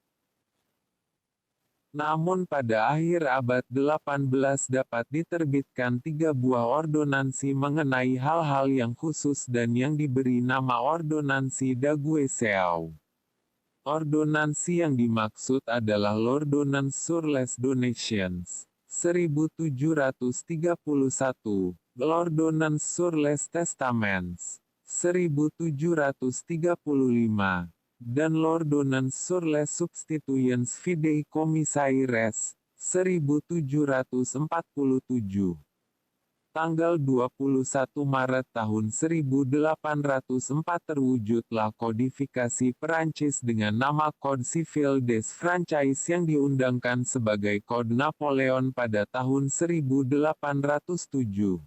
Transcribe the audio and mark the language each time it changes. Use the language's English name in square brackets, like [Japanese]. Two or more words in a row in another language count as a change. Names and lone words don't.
[Indonesian] Namun pada akhir abad 18 dapat diterbitkan 3 buah ordonansi mengenai hal-hal yang khusus dan yang diberi nama Ordonansi d'Aguesseau. Ordonansi yang dimaksud adalah l'Ordonnance sur les Donations, 1731, l'Ordonnance sur les Testaments, 1735, dan l'Ordonnance sur les Substitutions Fideikommissaires, 1747. Tanggal 21 Maret tahun 1804 terwujudlah kodifikasi Perancis dengan nama Code Civil des Franchise yang diundangkan sebagai Kode Napoleon pada tahun 1807.